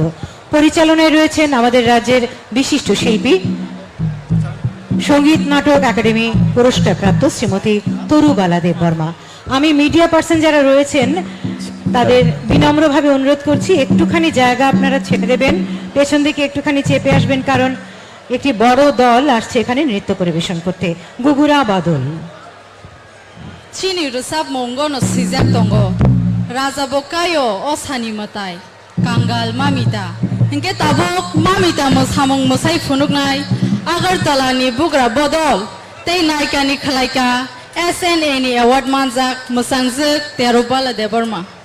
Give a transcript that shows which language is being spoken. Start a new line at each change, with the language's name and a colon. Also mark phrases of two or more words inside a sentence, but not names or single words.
Bangla: পরিচালনায় রয়েছেন আমাদের রাজ্যের বিশিষ্ট শিল্পী, সঙ্গীত নাটক একাডেমি পুরস্কারপ্রাপ্ত শ্রীমতী তরুবালা দেববর্মা। আমি মিডিয়া পার্সন যারা রয়েছেন তাদের বিনম্রভাবে অনুরোধ করছি একটুখানি জায়গা আপনারা ছেড়ে দেবেন, পেছন দিকে একটুখানি চেপে আসবেন, কারণ একটি বড় দল আসছে এখানে নৃত্য পরিবেশন করতে। গুগুরা বদল।
Kok Borok: Chini rusap mongo no sijak tongo raja bokayo osani matai kangal mamita hingke tabok mamita mo samong mosai phunuk nai agartala ni bugra bodol tei naika ni khalaika SNA ni award manjak musangjak terubala deborma